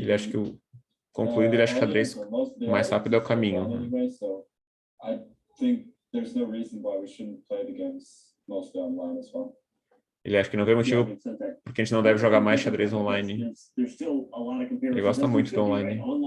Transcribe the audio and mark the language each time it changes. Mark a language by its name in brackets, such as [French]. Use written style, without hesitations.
[Portuguese] ele acha que concluindo, ele acha que xadrez mais rápido é o caminho. [English] Anyway, so I think there's no reason why we shouldn't play the games mostly online as well. [Portuguese] Ele acha que não vê motivo porque a gente não deve jogar mais xadrez online. Ele gosta muito do online.